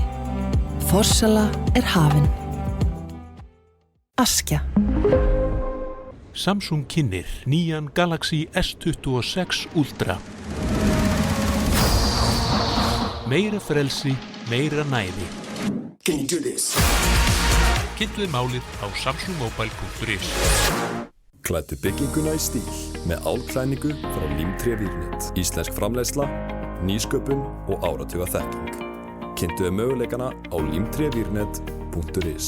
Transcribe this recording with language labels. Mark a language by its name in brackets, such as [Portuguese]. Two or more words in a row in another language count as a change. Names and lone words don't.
[Icelandic] Forsala hafin. Askja. Samsung kynnir nýjan Galaxy S26 Ultra. Meira frelsi, meira næði. [English] Can you do this? [Icelandic] Kynntuð málið á samsungmobile.is. Klæddu bygginguna í stíl með álklæðningu frá Limtré-Vírnet. Íslensk framleiðsla, nýsköpun og áratuga þekking. Kynntuðu möguleikana á limtrevírnet.is.